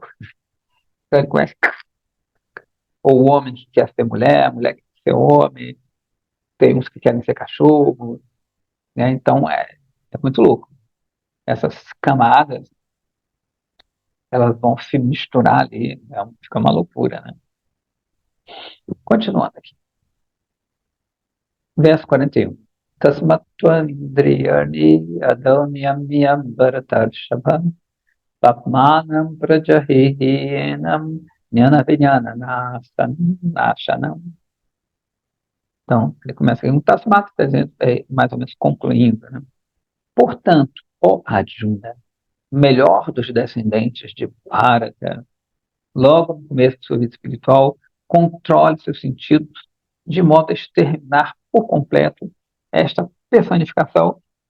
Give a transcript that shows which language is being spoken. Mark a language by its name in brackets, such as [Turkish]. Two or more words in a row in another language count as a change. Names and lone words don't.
[Portuguese] Então, ele conhece ou o homem que quer ser mulher, a mulher que quer ser homem, tem uns que querem ser cachorro, né? Então é muito louco. Essas camadas, elas vão se misturar ali, né? Fica uma loucura, né? Continuando aqui. Verso 41. [Sanskrit] तस्मात्त्वमिन्द्रियाण्य् आदौ नियम्य भरतर्षभ पाप्मानं प्रजहि ह्येनं ज्ञान विज्ञान नाशनम्. [Portuguese] Então, ele começa aqui, um Tasmat, mais ou menos concluindo, né? Portanto, ó Arjuna, melhor dos descendentes de Bharata, logo no começo de sua vida espiritual, controle seus sentidos de modo a exterminar por completo esta personificação